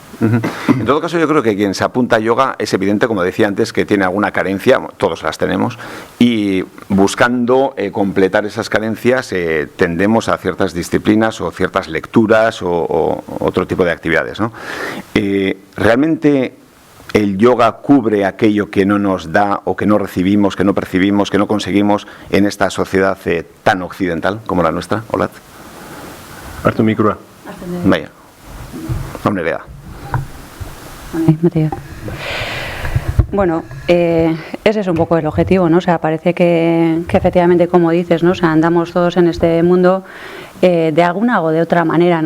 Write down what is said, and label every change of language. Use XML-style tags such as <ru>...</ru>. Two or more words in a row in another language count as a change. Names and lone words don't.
<es>En todo caso, yo creo que quien se apunta a yoga es evidente, como decía antes, que tiene alguna carencia, todos las tenemos, y buscando completar esas carencias tendemos a ciertas disciplinas o ciertas lecturas o otro tipo de actividades, ¿no? ¿Realmente el yoga cubre aquello que no nos da o que no recibimos, que no percibimos, que no conseguimos en esta sociedad tan occidental como la nuestra? Hola.</es> <eu>Hartu microa.</eu> <es>Vaya. Hombre, vea. Bueno, ese es un poco el objetivo, ¿no? O sea, parece que efectivamente, como dices, ¿no? O sea, andamos todos en este mundo de alguna o de otra manera, ¿no?</es>